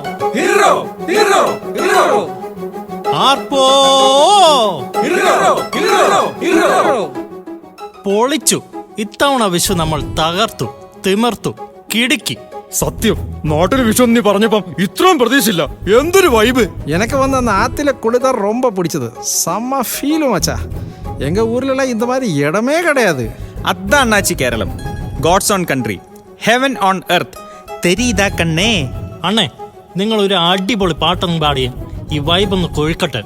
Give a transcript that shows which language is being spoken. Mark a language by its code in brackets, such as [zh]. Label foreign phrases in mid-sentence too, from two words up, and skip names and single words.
[en] hero hero hero [ml] ആർപ്പോ [en] hero hero hero. [ml] പൊളിച്ചു. ഇത്തവണ വിഷു നമ്മൾ തകർത്തു, തിമിർത്തു, കിടുക്കി. സത്യം, നാട്ടിൽ വിഷു നീ പറഞ്ഞപ്പം ഇത്രയും പ്രതീക്ഷിച്ചില്ല. എന്തൊരു വൈബ്. [ta] எனக்கு வந்து அந்த ஆற்றுல குளிதான் ரொம்ப பிடிச்சது. செம்ம ஃபீலு மச்சா. எங்கள் ஊர்லலாம் இந்த மாதிரி இடமே கிடையாது. அதான் அண்ணாச்சி கேரளம். [en] God's own country, heaven on earth. [ta] தெரீதா கண்ணே. [ml] അണ്ണേ, നിങ്ങൾ ഒരു അടിപൊളി പാട്ടൊന്നും പാടിയ ഈ വൈബ് ഒന്ന് കൊഴുക്കട്ടെ.